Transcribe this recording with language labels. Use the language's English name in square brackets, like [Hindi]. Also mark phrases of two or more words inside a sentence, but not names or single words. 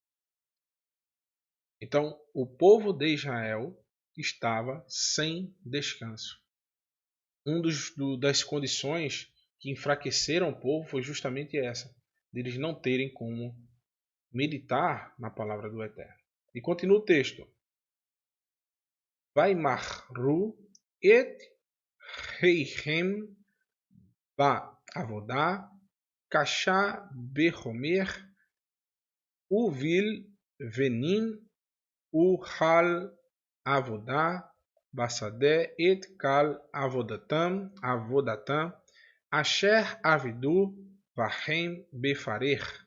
[Portuguese] Então, o povo de Israel estava sem descanso. Das condições que enfraqueceram o povo foi justamente essa, deles não terem como meditar na palavra do Eterno. E continua o texto. [Hebrew] וימררו את חייהם בעבדה קשה בחמר ובלבנים ובכל עבדה בשדה את כל עבדתם אשר עבדו בהם בפרך,